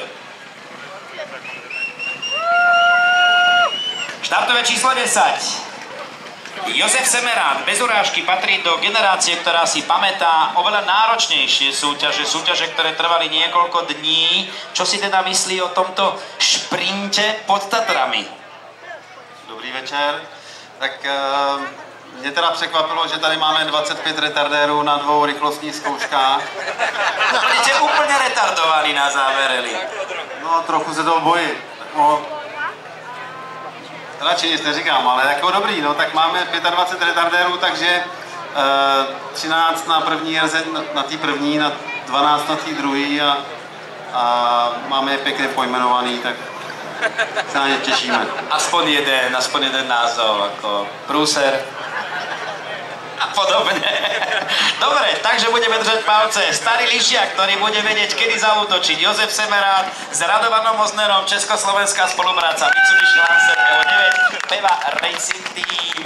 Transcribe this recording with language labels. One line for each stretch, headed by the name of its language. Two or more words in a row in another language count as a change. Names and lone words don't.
Slovak: Štartové číslo 10. Jozef Semerát, bez urážky, patrí do generácie, ktorá si pamätá oveľa náročnejšie súťaže, ktoré trvali niekoľko dní. Čo si teda myslí o tomto šprinte pod Tatrami?
Czech: Dobrý večer. Tak mě teda překvapilo, že tady máme 25 retardérů na 2 rychlostních zkouškách. Budete úplně retardovaní na závereli. No, trochu se toho bojím. No, radši nic neříkám, ale jako dobrý, no, tak máme 25 retardérů, takže 13 na první RZ, na té první, na 12 na té druhé a máme je pěkně pojmenovaný, tak se na ně těšíme.
Slovak: Aspoň jeden názov, ako prúser a podobne. Dobre, takže budeme držať palce. Starý lyžiak, ktorý bude vedieť, kedy zaútočiť. Jozef Semerát s Radovanom Oznerom, československá spolupráca, Mitsubishi Lancer Evo 9, Peva Racing Team.